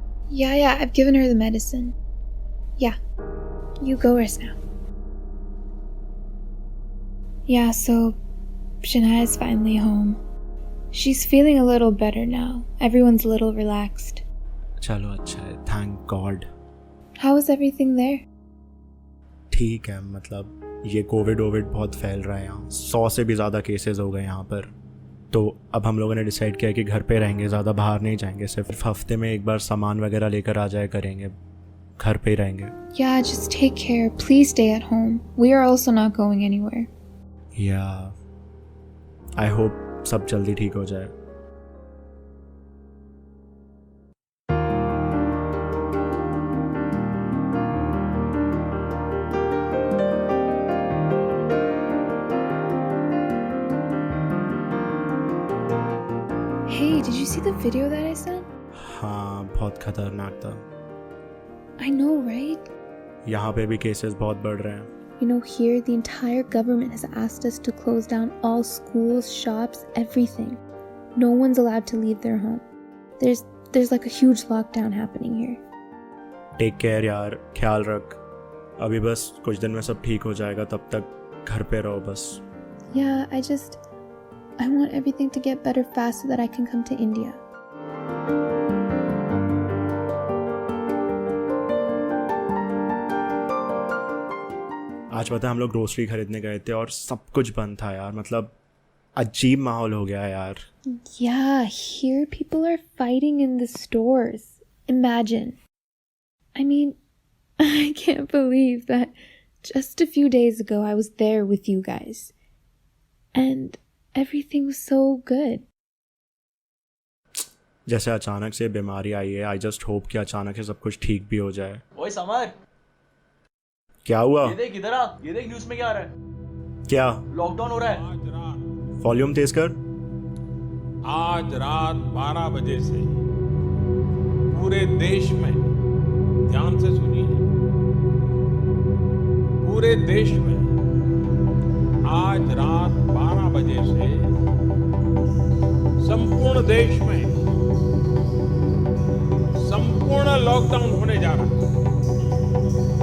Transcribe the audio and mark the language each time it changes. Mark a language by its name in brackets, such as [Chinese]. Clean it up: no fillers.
[English] Yeah, I've given her the medicine. Yeah, you go rest now. Yeah, so Shanaya's finally home. She's feeling a little better now. Everyone's a little relaxed. [Hindi] चलो अच्छा है, thank God. [English] How is everything there? [Hindi] ठीक है, मतलब ये Covid बहुत फैल रहा है यहाँ। 100 से भी ज़्यादा केसेस हो गए यहाँ पर। तो अब हम लोगों ने डिसाइड किया कि घर पे रहेंगे, ज़्यादा बाहर नहीं जाएंगे। सिर्फ हफ्ते में एक बार सामान वगैरह लेकर आ जाया करेंगे, घर पे ही रहेंगे। [English] Yeah, just take care. Please stay at home. We are also not going anywhere. I hope [Hindi] सब जल्दी ठीक हो जाए। [English] Hey, did you see the video that I sent? [Hindi] हाँ, बहुत खतरनाक था। [English] I know, right? [Hindi] यहाँ पे भी केसेस बहुत बढ़ रहे हैं। [English] You know, here the entire government has asked us to close down all schools, shops, everything. No one's allowed to leave their home. There's like a huge lockdown happening here. [Hindi] Take care यार, ख्याल रख। अभी बस कुछ दिन में सब ठीक हो जाएगा, तब तक घर पे रहो बस। [English] Yeah, I want everything to get better fast so that I can come to India. [Hindi] आज पता है हम लोग ग्रोसरी खरीदने गए थे और सब कुछ बंद था यार। मतलब अजीब माहौल हो गया है यार। [English] Yeah, here people are fighting in the stores. Imagine. I mean, I can't believe that just a few days ago I was there with you guys. And everything was so good. [Hindi] जैसे अचानक से बीमारी आई है, [English] I just hope [Hindi] कि अचानक से सब कुछ ठीक भी हो जाए। ओए समर, क्या हुआ? ये देख इधर आ, ये देख न्यूज़ में क्या आ रहा है। क्या? लॉकडाउन हो रहा है। वॉल्यूम तेज कर। आज रात 12 बजे से पूरे देश में, ध्यान से सुनिए, पूरे देश में आज रात 12 बजे से संपूर्ण देश में संपूर्ण लॉकडाउन होने जा रहा है।